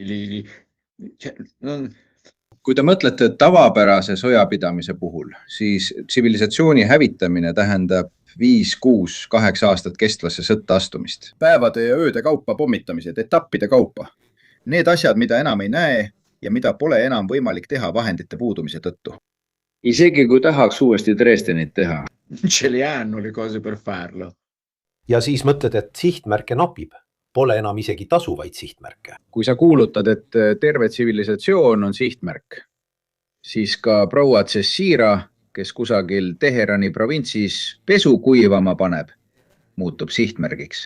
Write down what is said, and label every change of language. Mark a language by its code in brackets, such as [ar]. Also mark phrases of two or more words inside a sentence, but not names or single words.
[et] Kui te mõtlete tavapärase sõjapidamise puhul, siis tsivilisatsiooni hävitamine tähendab 5, 6, 8 aastat kestvasse sõtta astumist. Päevade ja ööde kaupa pommitamised, etappide kaupa. Need asjad, mida enam ei näe ja mida pole enam võimalik teha vahendite puudumise tõttu. Isegi kui tahaks uuesti Dresdenit teha. [it] Ce li hanno le cose per farlo. [et] Ja siis mõtled, et sihtmärke napib. Pole enam isegi tasuvaid sihtmärke. Kui sa kuulutad, et terve tsivilisatsioon on sihtmärk, siis ka proua Cessira, kes kusagil Teherani provintsis pesu kuivama paneb, muutub sihtmärgiks.